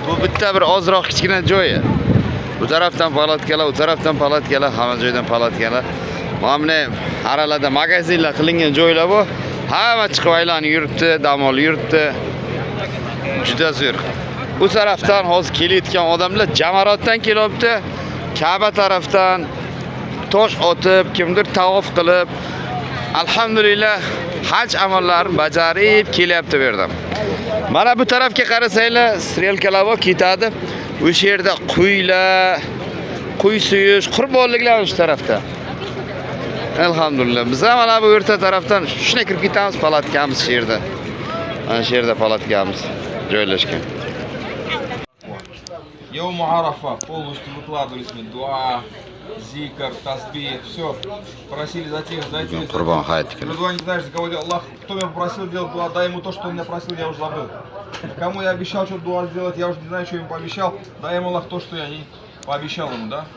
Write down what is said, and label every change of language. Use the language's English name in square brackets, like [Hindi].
[Uzbek] Bu bitta bir ozroq kichkina joyi. Bu tarafdan palatkalar, u tarafdan palatkalar, hamma joydan palatkalar. Mana aralarda magazinlar qilingan joylar bu. Hamma chiqib aylanib yuribdi, dam olib yuribdi. Juda zo'r. Bu tarafdan hozir kelayotgan odamlar Jamarotdan kelyapti. Ka'ba tarafdan tosh otib, kimdir tavof qilib, alhamdulillah haj amallarini bajarib kelyapti bu yerda. Mana bu tarafga qarasanglar, strelkalar bor ketadi. O'sha yerda quylar, quy suyish, qurbonliklar shu tarafda. Alhamdulillah. Biz ham mana bu o'rta tarafdan shuna kirib ketamiz, palatkamiz shu yerda. Mana shu yerda palatkamiz joylashgan. [Russian] Йоум Арафа полностью выкладывались мы дуа, зикр, тасбих, все. Просили за тех, дайте мне. [Uzbek] Qurban hayit kuni. [Russian] Дуа не знаешь, говорил, Аллах, кто меня попросил делать дуа, дай ему то, что он меня просил, я уже забыл. Кому я обещал что дуа сделать, я уже не знаю, что ему пообещал, дай ему Аллах то, что я не пообещал ему, да?